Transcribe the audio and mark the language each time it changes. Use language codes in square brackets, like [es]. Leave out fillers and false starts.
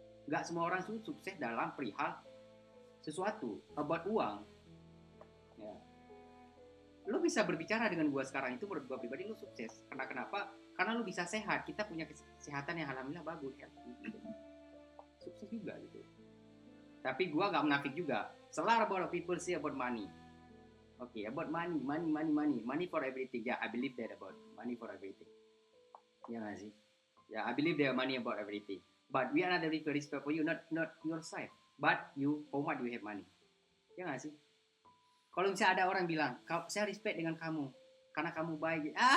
[id] Nggak semua orang sukses dalam perihal sesuatu, about uang. Ya. Lo bisa berbicara dengan gua sekarang itu menurut gua pribadi lo sukses. Karena kenapa? Karena lo bisa sehat. Kita punya kesehatan yang alhamdulillah bagus ya. Sukses juga gitu. Tapi gue gak menafik juga. [en] A lot of people say about money. Okay, about money for everything. Yeah, I believe that about money for everything. [id] Ya gak sih? [en] Yeah, I believe there money about everything. But we are not very respect for you, not your side. But you, how much you have money? [id] Ya gak sih? Kalau misalnya ada orang bilang, saya respect dengan kamu karena kamu baik.